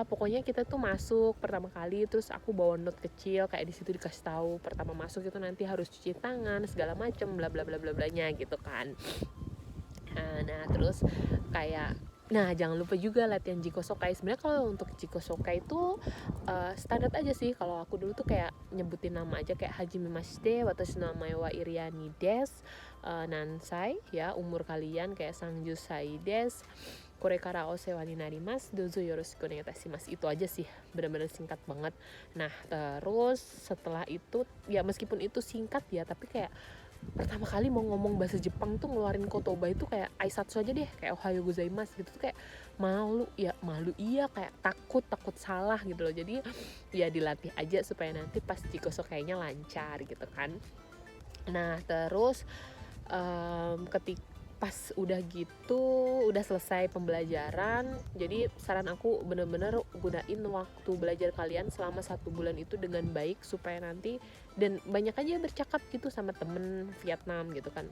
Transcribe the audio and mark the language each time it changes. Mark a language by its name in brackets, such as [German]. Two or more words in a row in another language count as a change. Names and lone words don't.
[Indonesian] Pokoknya kita tuh masuk pertama kali, terus aku bawa note kecil kayak di situ dikasih tahu pertama masuk itu nanti harus cuci tangan segala macem bla bla bla bla blanya gitu kan. Nah terus kayak jangan lupa juga latihan [Japanese] 自己紹介. [Indonesian] Sebenarnya kalau untuk [Japanese] 自己紹介 [Indonesian] itu standar aja sih. Kalau aku dulu tuh kayak nyebutin nama aja kayak [Japanese] はじめまして、私の名前はイリアニです, [Indonesian] nansai ya, umur kalian kayak [Japanese] 三十歳です、これからお世話になります、どうぞよろしくお願いします. [Indonesian] Itu aja sih, benar-benar singkat banget. Nah terus setelah itu ya meskipun itu singkat ya, tapi kayak pertama kali mau ngomong bahasa Jepang tuh ngeluarin kotoba itu kayak aisatsu aja deh, kayak [Japanese] おはようございます [Indonesian] gitu tuh kayak malu iya, kayak takut salah gitu loh. Jadi ya dilatih aja supaya nanti pas [Japanese] 自己紹介nya [Indonesian] lancar gitu kan. Nah terus ketika pas udah gitu, udah selesai pembelajaran, jadi saran aku bener-bener gunain waktu belajar kalian selama 1 bulan itu dengan baik supaya nanti, dan banyak aja bercakap gitu sama temen Vietnam gitu kan.